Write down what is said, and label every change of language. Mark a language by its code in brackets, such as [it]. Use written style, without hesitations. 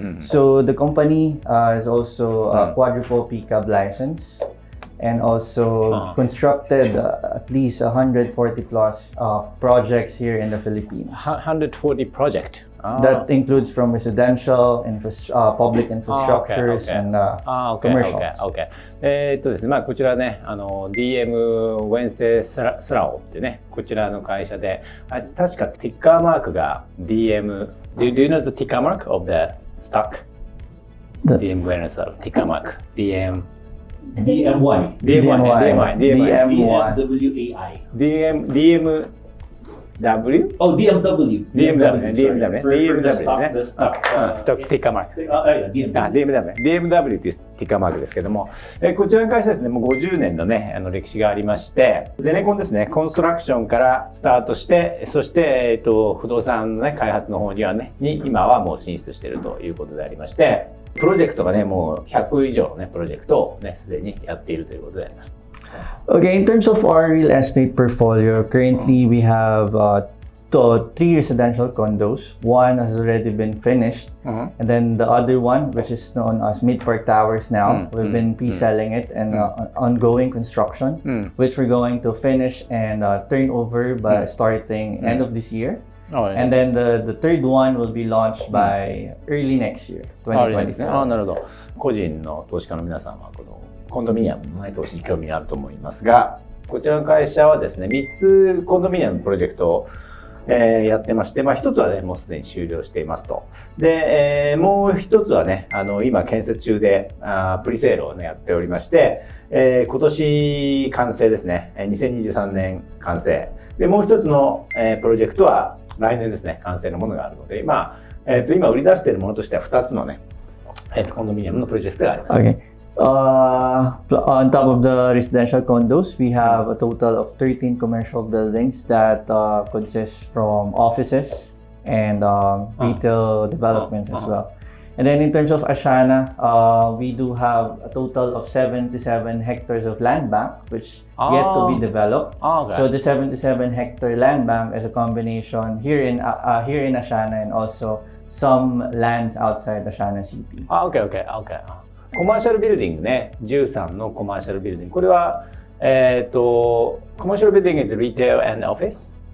[en] So the company is also a quadruple PCAB license, and also constructed at least 140 plus projects here in the Philippines. 140 project. That includes from residential, public infrastructures, and commercials. Okay. [ja] ですね、こちらね、DM ウェンセスラオっていうね、こちらの会社で、確かティッカーマークが DM。 [en] Do you know the ticker mark of the stock? [ja] DM ウェンセスラオ、ティッカーマーク。 DM。 [en] DMY. DMW? Oh, DMW. [ja] DMW ですね。ストックティッカーマーク。DMW っていうティッカーマークですけども、こちらの会社ですね、もう50年のね、歴史がありまして、ゼネコンですね、コンストラクションからスタートして、そして、不動産のね、開発の方にはね、今はもう進出しているということでありまして、プロジェクトがね、もう100以上のね、プロジェクトをね、すでにやっているということであります。 [en] Okay, in terms of our real estate portfolio, currently we have 3 residential condos. One has already been finished, and then the other one, which is known as Midpark Towers now, we've been pre-selling it and ongoing construction, which we're going to finish and turn over by starting end of this year. And then the third one will be launched by early next year, 2024. [ja] なるほど。個人の投資家の皆さんはこのコンドミニアムの投資に興味があると思いますが、こちらの会社はですね、3つコンドミニアムプロジェクトをやってまして、1つはね、もうすでに終了していますと。で、もう1つはね、今建設中でプリセールをね、やっておりまして、今年完成ですね。 2023年完成。で、もう1つのプロジェクトは来年ですね、完成のものがあるので、今売り出しているものとしては2つのね、コンドミニアムのプロジェクトがあります。 [en] Okay. On top of the residential condos, we have a total of 13 commercial buildings that consist from offices and retail developments as well. And then in terms of Asiana, we do have a total of 77 hectares of land bank, which yet to be developed. So the 77-hectare land bank is a combination here in Asiana and also some lands outside Asiana City. Okay. [ja] コマーシャルビルディングね、13のコマーシャルビルディング。これは、コマーシャルビルディング [en] is retail and office?